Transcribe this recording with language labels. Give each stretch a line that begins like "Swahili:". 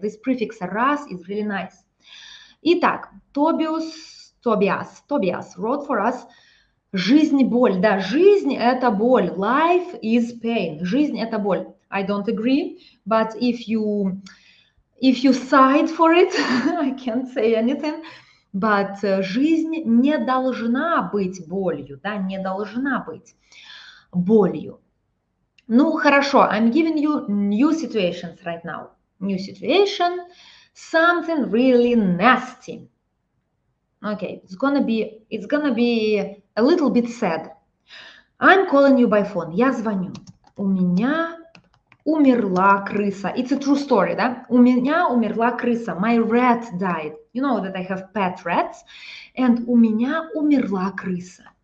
English: This prefix раз is really nice. Итак, Tobias wrote for us
Russian: жизнь боль. Да, жизнь это боль.
English: Life is pain.
Russian: Жизнь это боль.
English: I don't agree, but if you side for it, I can't say anything. But
Russian: жизнь не должна быть болью, да, не должна быть болью. Ну, хорошо,
English: I'm giving you new situations right now. New situation, something really nasty. Okay, it's gonna be a little bit sad. I'm calling you by phone.
Russian: Я звоню. У меня умерла крыса.
English: It's a true story, да?
Russian: У меня умерла крыса.
English: My rat died. You know that I have pet rats. And
Russian: у меня умерла крыса.